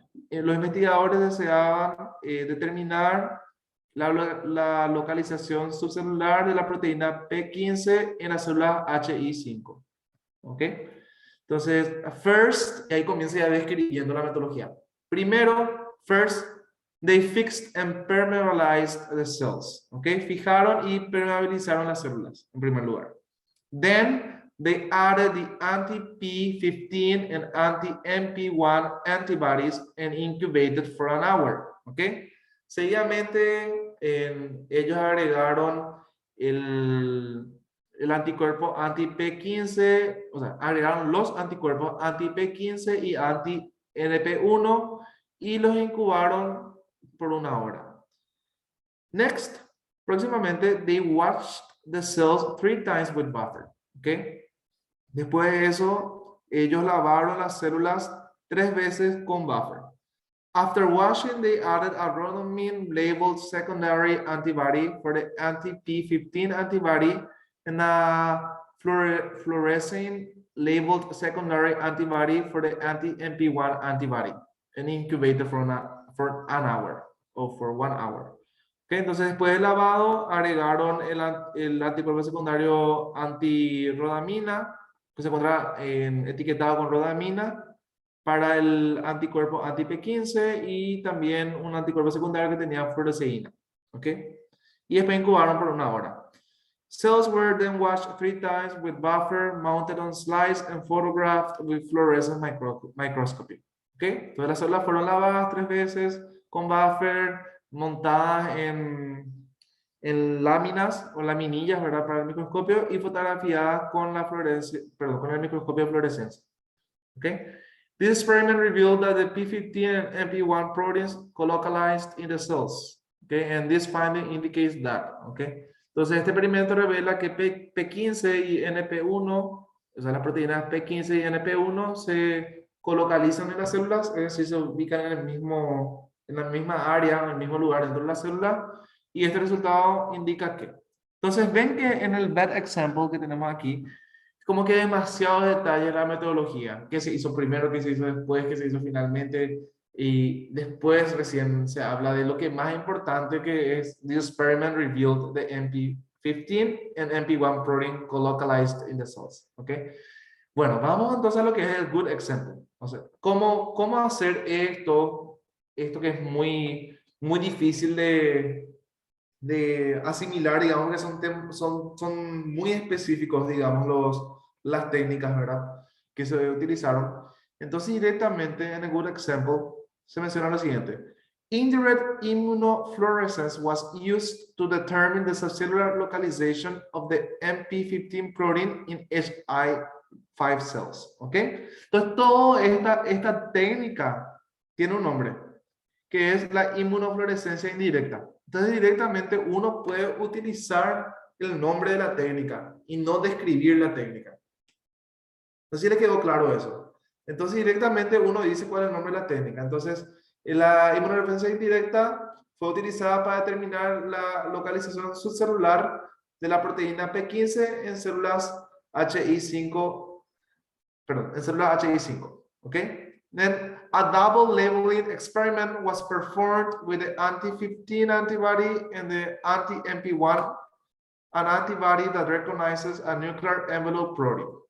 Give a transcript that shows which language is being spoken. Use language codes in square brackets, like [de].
[es] Los investigadores deseaban determinar la localización subcelular de la proteína P15 en la célula HI5. ¿Ok? Entonces, first, y ahí comienza ya describiendo la metodología. Primero, [en] first, they fixed and permeabilized the cells. [es] ¿Ok? Fijaron y permeabilizaron las células, en primer lugar. [en] Then, they added the anti-P15 and anti-MP1 antibodies and incubated for an hour. [es] ¿Ok? Seguidamente, ellos agregaron el anticuerpo anti-P15, o sea, agregaron los anticuerpos anti-P15 y anti-NP1 y los incubaron por una hora. [en] Next, [es] próximamente, [en] they washed the cells 3 times with buffer. ¿Ok? [es] Después de eso, ellos lavaron las células 3 veces con buffer. [en] After washing, they added a rhodamine-labeled secondary antibody for the anti-P15 antibody and a fluorescein-labeled secondary antibody for the anti-MP1 antibody and incubated for an hour or for 1 hour. [es] Okay, entonces, después del lavado, agregaron el anticuerpo secundario antirrodamina, que se encuentra etiquetado con rodamina, para el anticuerpo anti-P15 y también un anticuerpo secundario que tenía fluoresceína. ¿Ok? Y después incubaron por 1 hora. [en] Cells were then washed 3 times with buffer mounted on slides and photographed with fluorescent microscopy. [es] ¿Ok? Entonces las células fueron lavadas 3 veces con buffer montadas en láminas o laminillas, ¿verdad? Para el microscopio y fotografiadas con la fluorescencia, perdón, con el microscopio de fluorescencia. ¿Ok? [en] This experiment revealed that the P15 and MP1 proteins colocalized in the cells. Okay, and this finding indicates that. [es] Okay, entonces este experimento revela que P15 y NP1, o sea, las proteínas P15 y NP1 se colocalizan en las células, es decir, se ubican en la misma área, en el mismo lugar dentro de la célula, y este resultado indica que. Entonces ven que en el bad example que tenemos aquí, como que demasiado detalle la metodología, qué se hizo primero, qué se hizo después, qué se hizo finalmente, y después recién se habla de lo que más importante que es [en] the experiment revealed the MP15 and MP1 protein colocalized in the cells, [es] ¿ok? Bueno, vamos entonces a lo que es el good example, o sea, cómo hacer esto que es muy difícil de asimilar, digamos que son muy específicos, digamos, las técnicas, ¿verdad? Que se utilizaron. Entonces, directamente en el good example se menciona lo siguiente. [en] Indirect immunofluorescence was used to determine the cellular localization of the MP15 protein in HI5 cells. [es] ¿Ok? Entonces, toda esta técnica tiene un nombre, que es la inmunofluorescencia indirecta. Entonces, directamente uno puede utilizar el nombre de la técnica y no describir la técnica. No sé si le quedó claro eso. Entonces, directamente uno dice cuál es el nombre de la técnica. Entonces, la inmunofluorescencia indirecta fue utilizada para determinar la localización subcelular de la proteína P15 en células HI5, perdón, en células HI5. ¿Ok? [en] Then a double labeling experiment was performed with the anti-15 antibody and the anti-MP1, an antibody that recognizes a nuclear envelope protein.